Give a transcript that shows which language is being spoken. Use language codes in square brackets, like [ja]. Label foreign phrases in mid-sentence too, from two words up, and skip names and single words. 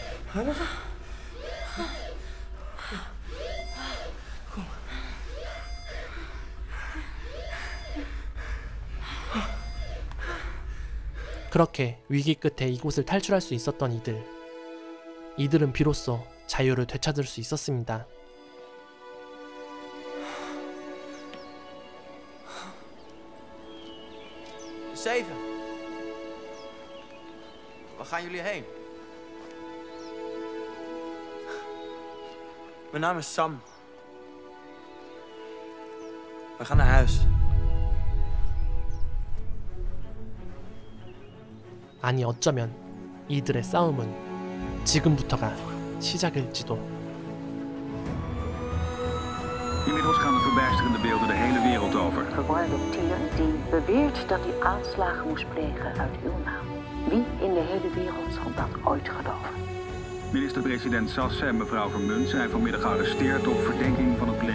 [ko] 그렇게 위기 끝에 이곳을 탈출할 수 있었던 이들은 비로소 자유를 되찾을 수 있었습니다. [nl] Zeven. Waar gaan jullie heen? Mijn naam is Sam. We gaan naar huis. [ko] 아니 어쩌면 이들의 싸움은 지금부터가 시작일지도. [nl] Inmiddels gaan de verbijsterende beelden de hele wereld over. Verwarde Tier die beweert dat hij aanslagen moest plegen uit uw naam. Wie in de hele wereld zal dat ooit geloven? Minister-president Sasse en mevrouw Vermunt zijn vanmiddag gearresteerd op verdenking van het plegen.